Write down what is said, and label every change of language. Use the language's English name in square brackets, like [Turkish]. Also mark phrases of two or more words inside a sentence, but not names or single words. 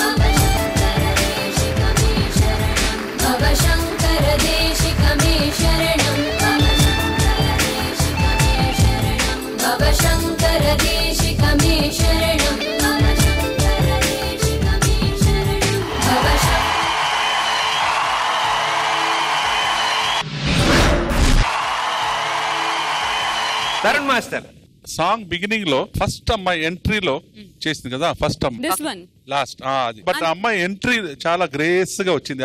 [Sanskrit] भव शंकर देशिक मे शरणम् भव शंकर देशिक मे शरणम् भव शंकर देशिक मे शरणम् भव शंकर [Telugu] తరుణ్ మాస్టర్ [English] song beginning [Telugu] లో ఫస్ట్ అమ్మాయి ఎంట్రీలో చేసింది కదా ఫస్ట్ [English] This [Telugu] అమ్మాయి [English] one. [Telugu] లాస్ట్ అది బట్ అమ్మాయి ఎంట్రీ చాలా గ్రేస్ గా వచ్చింది.